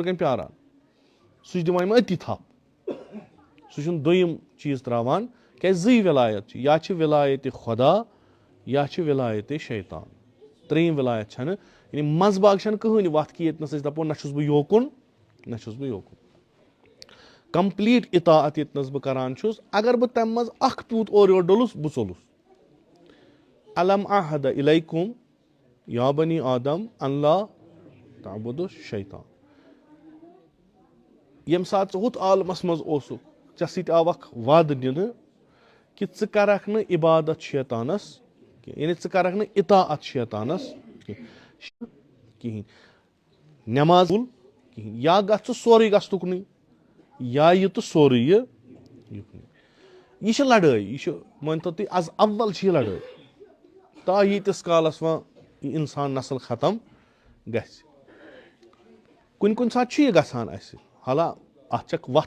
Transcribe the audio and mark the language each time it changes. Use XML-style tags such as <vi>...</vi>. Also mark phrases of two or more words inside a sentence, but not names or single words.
<ks>کَنۍ پیاران سُہ چھُ دِوان یِم أتی تھپھ سُہ چھُنہٕ دوٚیِم چیٖز تراوان کیازِ زٕے وِلایت چھِ یا چھِ وِلایتہِ خۄدا یا چھِ وِلایتہِ شیطان ترٛیِم وِلایت چھنہٕ یعنی منٛزٕ باگ چھنہٕ کٕہٕنۍ وَتھ کہِ ییٚتنَس أسۍ دَپو نہ چھُس بہٕ یوکُن نہ چھُس بہٕ یوکُن کمپلیٖٹ اطاعت ییٚتنَس بہٕ کران چھُس اگر بہٕ تَمہِ منٛز اکھ پیوٗت اورٕ یورٕ ڈوٚلُس بہٕ ژوٚلُس</ks> <ar>الم احد الیکُم یا بنی آدم اللہ تعبدُ شیطان</ar> <ks>ییٚمہِ ساتہٕ ژٕ ہُتھ عالمس منٛز اوسُکھ ژےٚ سۭتۍ آو اکھ وعدٕ دِنہٕ کہِ ژٕ کرکھ نہٕ عبادت شیطانس کینٛہہ یعنی ژٕ کرکھ نہٕ اطاعت شیطانس کِہینۍ نٮ۪ماز کِہینۍ یا گژھ ژٕ سورُے گژھ تُکنُے یا یہِ تہٕ سورُے یُکنُے یہِ چھِ لڑٲے یہِ چھُ مٲنتو تُہۍ از اول چھِ یہِ لڑٲے تا ییٖتِس کالس وۄنۍ یہِ انسان نسل ختم گژھِ کُنہِ کُنہِ ساتہٕ چھُ یہِ گژھان اسہِ حالہ اتھ چھکھ وتھ</ks>